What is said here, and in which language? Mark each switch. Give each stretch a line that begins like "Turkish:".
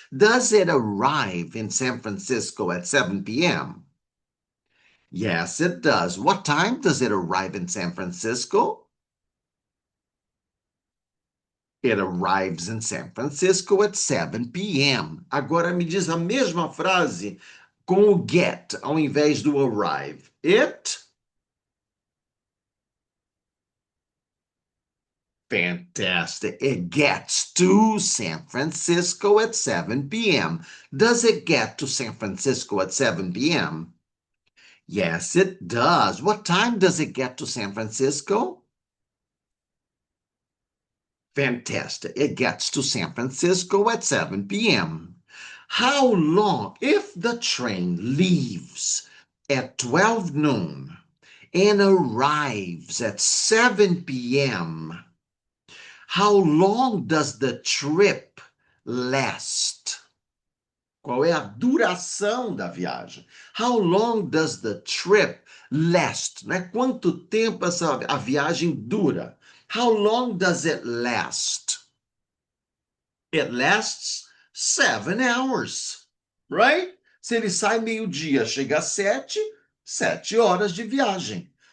English: Does it arrive in San Francisco at 7 p.m.? Yes, it does. What time does it arrive in San Francisco? It arrives in San Francisco at 7 p.m.
Portuguese: Agora me diz a mesma frase com o get ao invés do arrive.
English: Fantastic. It gets to San Francisco at 7 p.m. Does it get to San Francisco at 7 p.m.? Yes, it does. What time does it get to San Francisco? Fantastic. It gets to San Francisco at 7 p.m. How long, if the train leaves at 12 noon and arrives at 7 p.m., how long does the trip last?
Portuguese: Qual é a duração da viagem?
English: How long does the trip last?
Portuguese: Né? Quanto tempo a viagem dura?
English: How long does it last? It lasts 7 hours, right?
Portuguese: Se ele sai meio-dia, chega às 7, 7 horas de viagem.